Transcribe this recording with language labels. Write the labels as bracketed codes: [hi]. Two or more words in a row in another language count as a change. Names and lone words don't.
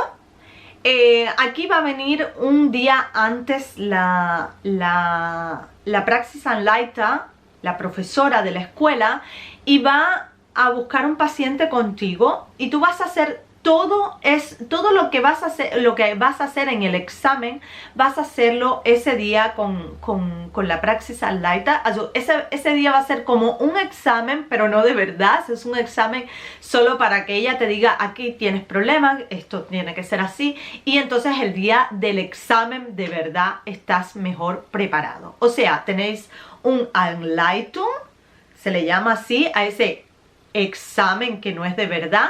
[es] Aquí va a venir un día antes la Praxisanleiter, la profesora de la escuela, y va a buscar un paciente contigo y tú vas a hacer todo lo que vas a hacer en el examen, vas a hacerlo ese día con la praxis anleiter. Also, ese día va a ser como un examen, pero no de verdad. Es un examen solo para que ella te diga, aquí tienes problemas, esto tiene que ser así. Y entonces el día del examen de verdad estás mejor preparado. O sea, tenéis un Anleitung, se le llama así a ese examen que no es de verdad.